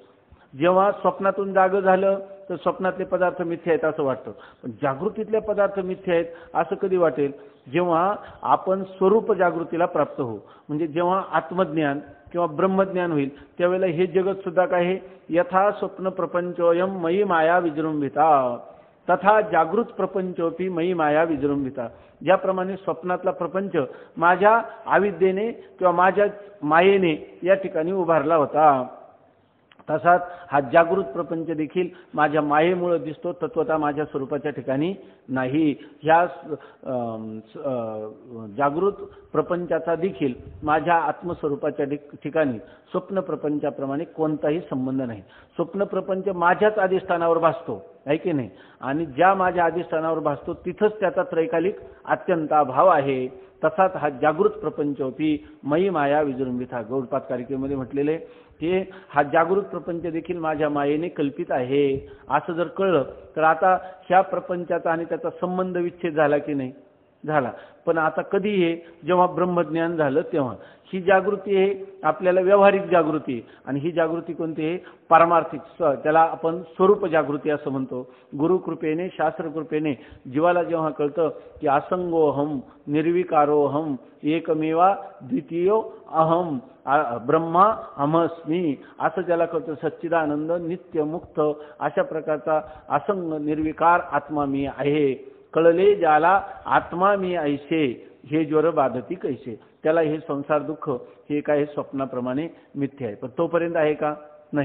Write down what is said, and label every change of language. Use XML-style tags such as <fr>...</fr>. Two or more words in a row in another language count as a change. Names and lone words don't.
<mr>जेव्हा स्वप्नातून जागं झालं तर स्वप्नातले पदार्थ मिथ्या आहेत असं वाटतं. पण जागृतीतले पदार्थ मिथ्या आहेत असं कधी वाटेल? जेव्हा आपण स्वरूप जागृतीला प्राप्त होऊ, म्हणजे जेव्हा आत्मज्ञान किंवा ब्रह्मज्ञान होईल त्यावेळेला हे जगत सुद्धा काय आहे,</mr> <sa>यथा स्वप्न प्रपंचोयम मयी माया विजृंभिता तथा जागृत प्रपंचोपी मयी माया विजृंभिता.</sa> <mr>ज्याप्रमाणे स्वप्नातला प्रपंच माझ्या अविद्येने किंवा माझ्या मायेने या ठिकाणी उभारला होता, तसाच हा जागृत प्रपंच देखील माझ्या मायेमुळे दिसतो, तत्वतः माझ्या स्वरूपाच्या ठिकाणी नाही. ह्या जागृत प्रपंचाचा देखील माझ्या आत्मस्वरूपाच्या ठिकाणी स्वप्न प्रपंचाप्रमाणे कोणताही संबंध नाही. स्वप्न प्रपंच माझ्याच अधिष्ठानावर भासतो आहे की नाही, आणि ज्या माझ्या अधिष्ठानावर भासतो तिथंच त्याचा त्रैकालिक अत्यंत अभाव आहे. तसाच हा</mr> <sa>जागृत प्रपंचोपी मयी माया विजृंभिता.</sa> <mr>गौडपाद कारिकेमध्ये म्हटलेले की हा जागृत प्रपंच देखील माझ्या मायेने कल्पित आहे असं जर कळलं तर आता ह्या प्रपंचाचा आणि त्याचा संबंध विच्छेद झाला की नाही? झाला. पण आता कधी हे जेव्हा ब्रह्मज्ञान झालं तेव्हा ही जागृती आहे आपल्याला व्यावहारिक जागृती, आणि ही जागृती कोणती आहे? पारमार्थिक. त्याला आपण स्वरूप जागृती असं म्हणतो. गुरुकृपेने शास्त्रकृपेने जीवाला जेव्हा कळतं की</mr> <sa>असंगोहम निर्विकारोहम एकमेवा द्वितीयो अहम ब्रह्मा अहमस्मी</sa> <mr>असं ज्याला कळतं, सच्चिदानंद नित्य मुक्त अशा प्रकारचा असंग निर्विकार आत्मा मी आहे. कळले ज्याला आत्मा मी ऐसे हे ज्वर बाधती कैसे. त्याला हे संसार दुःख हे काय स्वप्नाप्रमाणे मिथ्या आहे. पण तोपर्यंत आहे का? नाही.</mr>